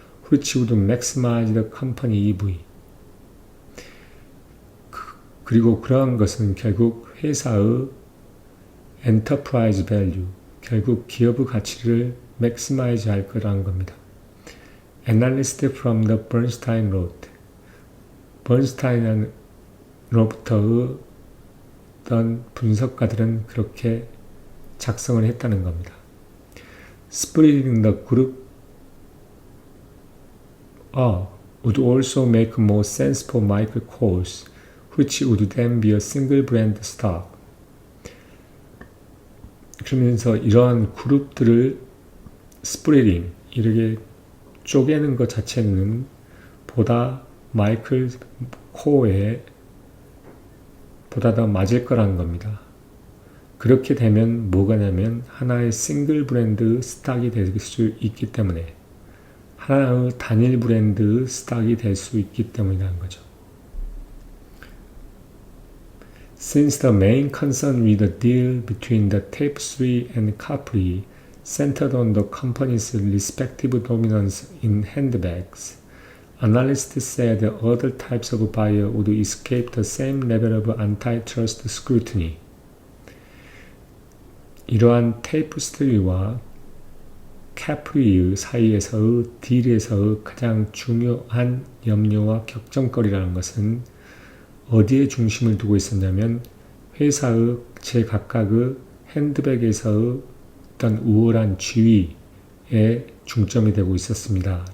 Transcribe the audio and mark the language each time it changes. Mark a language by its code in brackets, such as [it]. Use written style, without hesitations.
[en] which would maximize the company EV. [ko] 그리고 그러한 것은 결국 회사의 [en] enterprise value, [ko] 결국 기업의 가치를 maximize 할 거라는 겁니다. [en] Analyst from the Bernstein wrote. [ko] 버른스타인으로부터의 어떤 분석가들은 그렇게 작성을 했다는 겁니다. [en] Splitting the group would also make more sense for Michael Kors, which would then be a single brand stock. [ko] 그러면서 이러한 그룹들을 splitting, 이렇게 쪼개는 것 자체는 보다 마이클 코어에 보다 더 맞을 거라는 겁니다. 그렇게 되면 뭐가 냐면 하나의 싱글 브랜드 스탁이 될 수 있기 때문에, 하나의 단일 브랜드 스탁이 될 수 있기 때문이라는 거죠. [en] Since the main concern with the deal between the Tapestry and Capri centered on the company's respective dominance in handbags, analysts said other types of buyer would escape the same level of antitrust scrutiny. [ko] 이러한 테이프스트리와 캐프리 사이에서의 딜에서의 가장 중요한 염려와 격정거리라는 것은 어디에 중심을 두고 있었냐면 회사의 제각각의 핸드백에서의 어떤 우월한 지위에 중점이 되고 있었습니다.